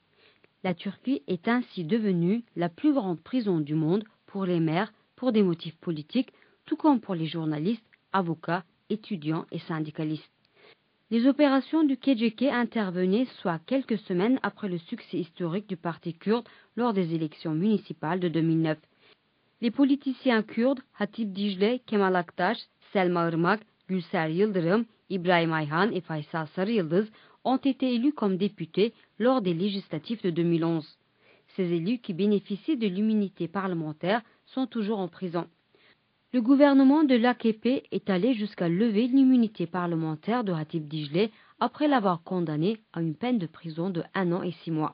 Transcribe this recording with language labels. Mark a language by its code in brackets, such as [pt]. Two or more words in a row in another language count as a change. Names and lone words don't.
[fr] La Turquie est ainsi devenue la plus grande prison du monde pour les maires pour des motifs politiques, tout comme pour les journalistes, avocats, étudiants et syndicalistes. Les opérations du KCK intervenaient soit quelques semaines après le succès historique du parti kurde lors des élections municipales de 2009. Les politiciens kurdes Hatip Dicle, Kemal Aktaş, Selma Irmak, Gülser Yıldırım, İbrahim Ayhan et Faysal Sarıyıldız ont été élus comme députés lors des législatives de 2011. Ces élus qui bénéficient de l'immunité parlementaire sont toujours en prison. Le gouvernement de l'AKP est allé jusqu'à lever l'immunité parlementaire de Hatip Dicle après l'avoir condamné à une peine de prison de 1 an et 6 mois.